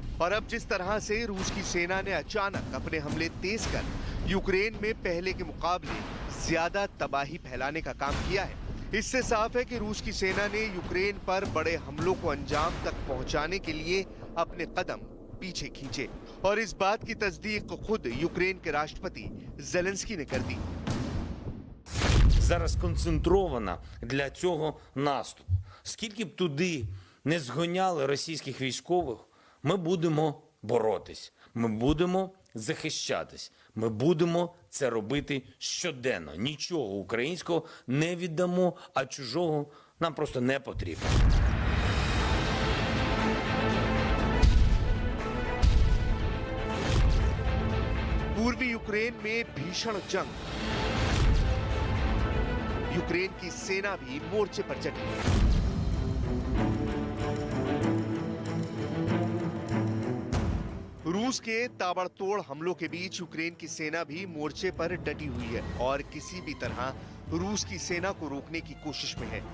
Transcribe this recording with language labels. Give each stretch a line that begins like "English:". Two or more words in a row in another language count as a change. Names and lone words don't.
Hindi: और अब जिस तरह से रूस की सेना ने अचानक अपने हमले तेज कर यूक्रेन में पहले के मुकाबले ज्यादा तबाही फैलाने का काम किया है, इससे साफ है कि रूस की सेना ने यूक्रेन पर बड़े हमलों को अंजाम तक पहुंचाने के लिए अपने कदम पीछे खींचे। और इस बात की तस्दीक खुद यूक्रेन के राष्ट्रपति ज़ेलेंस्की ने कर दी।
Ukrainian: Зараз сконцентрована для цього наступу. Скільки б туди не згоняли російських військових, ми будемо боротись, ми будемо захищатись, ми будемо це робити щоденно. Нічого українського не віддамо, а чужого нам просто не потрібно.
Hindi: पूर्वी यूक्रेन में भीषण जंग, यूक्रेन की सेना भी मोर्चे पर चढ़ी। रूस के ताबड़तोड़ हमलों के बीच यूक्रेन की सेना भी मोर्चे पर डटी हुई है और किसी भी तरह रूस की सेना को रोकने की कोशिश में है।